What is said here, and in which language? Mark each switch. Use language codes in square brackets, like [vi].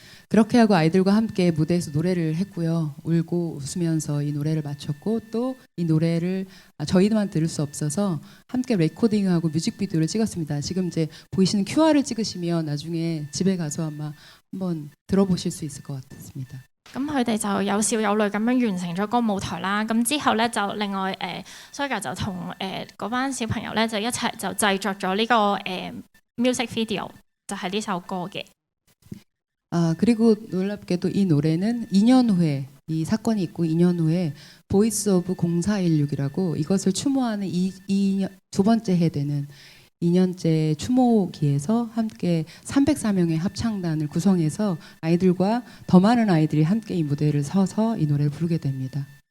[ko] 그렇게 하고 아이들과 함께 무대에서 노래를 했고요. 울고 웃으면서 이 노래를 마쳤고 또 이 노래를 저희만 들을 수 없어서 함께 레코딩하고 뮤직비디오를 찍었습니다. 지금 이제 보이시는 QR을 찍으시면 나중에 집에 가서 아마 한번 들어보실 수 있을 것 같습니다. [yue] 咁佢哋就有笑有淚咁樣完成咗個舞台啦。咁之後咧就另外Soga就同嗰班小朋友咧就一齊就製作咗呢個music video，就係呢首歌嘅。 [ko] 그리고 놀랍게도 이 노래는 2년 후에 이 사건이 있고 2년 후에 보이스 오브 0416이라고 이것을 추모하는 두 번째 해 되는 2년째 추모기에서 함께 304명의 합창단을 구성해서 아이들과 더 많은 아이들이 함께 이 무대를 서서 이 노래를 부르게 됩니다.